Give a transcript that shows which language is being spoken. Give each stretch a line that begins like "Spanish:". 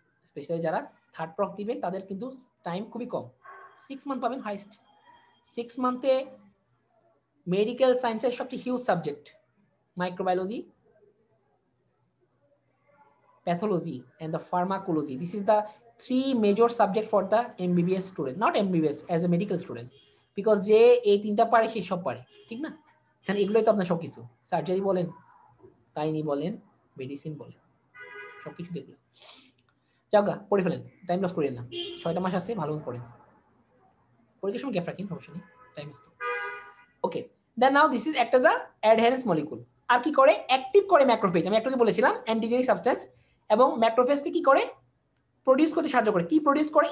Bangla: Specially যারা third proof দিবেন তাদের কিন্তু টাইম খুবই কম, 6 মান্থ পাবেন হাইস্ট। 6 মান্থে মেডিকেল সায়েন্সের সবচেয়ে huge subject microbiology,
English: pathology and the pharmacology. This is the 3 major subject for the MBBS student, not MBBS, as a medical student, because
Bangla: যে এই তিনটা পারে সেই সব পারে, ঠিক না? কারণ এগুলোই তো আপনার সবকিছু, সার্জারি বলেন, গাইনি বলেন, মেডিসিন বলেন, সবকিছু দেখলাম। যাওগা, পড়ে ফেলেন, টাইম লস করেন না, 6টা মাস আছে, ভালো করে পড়েন, পরীক্ষার সময় গ্যাপ রাখেন, অবশ্যই time is okay.
English: Then now this is act as a adherence molecule.
Bangla: আর কি করে? অ্যাক্টিভ করে ম্যাক্রোফেজ, আমি একটু বলেছিলাম অ্যান্টিজেনিক সাবস্টেন্স, এবং ম্যাক্রোফেজকে কি করে? প্রডিউস করতে সাহায্য করে। কি প্রডিউস করে?